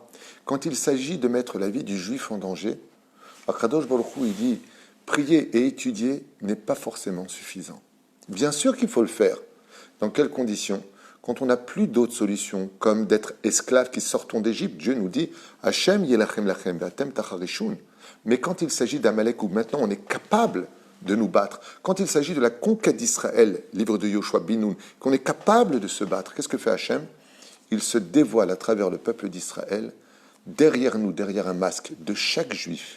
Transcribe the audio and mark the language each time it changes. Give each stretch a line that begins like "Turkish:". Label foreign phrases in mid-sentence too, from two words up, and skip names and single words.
French: Quand il s'agit de mettre la vie du juif en danger,
Hebrew: הקדוש ברוך הוא,
French: il dit, prier et étudier n'est pas forcément suffisant. Bien sûr qu'il faut le faire. Dans quelles conditions? Quand on n'a plus d'autres solutions, comme d'être esclaves qui sortons d'Égypte, Dieu nous dit
Hebrew: ה׳ ילחם לכם ואתם תחרישון.
French: Mais quand il s'agit d'Amalek, où maintenant on est capable de nous battre, quand il s'agit de la conquête d'Israël, livre de Yoshua Binoun, qu'on est capable de se battre, qu'est-ce que fait Hachem? Il se dévoile à travers le peuple d'Israël, derrière nous, derrière un masque de chaque juif.